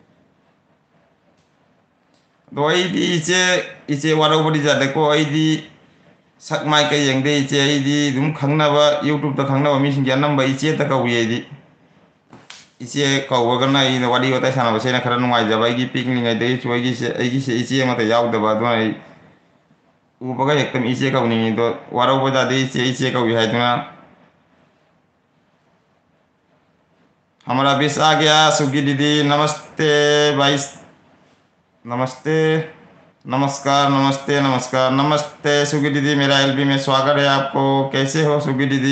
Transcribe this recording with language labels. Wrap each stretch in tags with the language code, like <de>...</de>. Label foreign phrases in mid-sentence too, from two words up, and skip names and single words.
<mni>ꯑꯗꯣ ꯑꯩꯗꯤ ꯏꯆꯦ ꯋꯥꯔꯧꯕꯗꯤ ꯌꯥꯗꯦꯀꯣ, ꯑꯩꯗꯤ ꯁꯛ ꯃꯥꯏ ꯀꯩ ꯌꯦꯡꯗꯦ ꯏꯆꯦ, ꯑꯩꯗꯤ ꯑꯗꯨꯝ ꯈꯪꯅꯕ ꯌꯨꯇ꯭ꯌꯨꯕꯇ ꯈꯪꯅꯕ ꯃꯤꯁꯤꯡꯁꯦ ꯑꯅꯝꯕ ꯏꯆꯦꯇ ꯀꯧꯏ ꯑꯩꯗꯤ꯫ ꯏꯆꯦ ꯀꯧꯕꯒꯅ ꯑꯩꯅ ꯋꯥꯔꯤ ꯋꯥꯇꯥꯏ ꯁꯥꯟꯅꯕꯁꯦ ꯑꯩꯅ ꯈꯔ ꯅꯨꯡꯉꯥꯏꯖꯕ, ꯑꯩꯒꯤ ꯄꯤꯛꯂꯤꯉꯩꯗꯒꯤꯁꯨ ꯑꯩꯒꯤꯁꯦ ꯏꯆꯦ ꯑꯃꯠꯇ ꯌꯥꯎꯗꯕ, ꯑꯗꯨꯅ ꯑꯩ ꯎꯕꯒ ꯍꯦꯛꯇ ꯏꯆꯦ ꯀꯧꯅꯤꯡꯉꯤ꯫ ꯑꯗꯣ ꯋꯥꯔꯧꯕ ꯌꯥꯗꯦ ꯏꯆꯦ ꯀꯧꯏ ꯍꯥꯏꯗꯨꯅ.</mni> <hi>हमारा बीच आ गया सुगी दीदी, नमस्ते भाई, नमस्ते, नमस्कार नमस्ते नमस्कार नमस्ते सुगी दीदी, मेरा एलबी में स्वागत है आपको। कैसे हो सुगी दीदी?</hi>